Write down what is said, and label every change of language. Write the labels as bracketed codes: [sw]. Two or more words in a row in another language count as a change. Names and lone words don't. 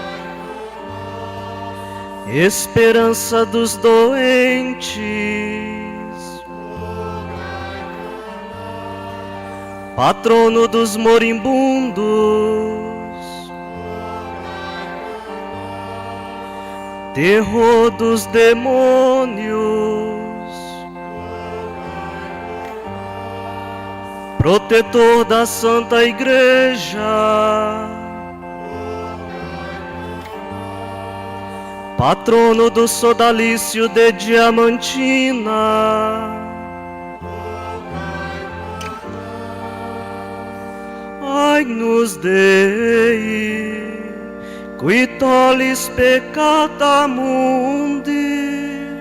[pt] esperança dos doentes, patrono dos moribundos, terror dos demônios, protetor da Santa Igreja, patrono do sodalício de Diamantina, [la] Agnus Dei, qui tollis peccata mundi,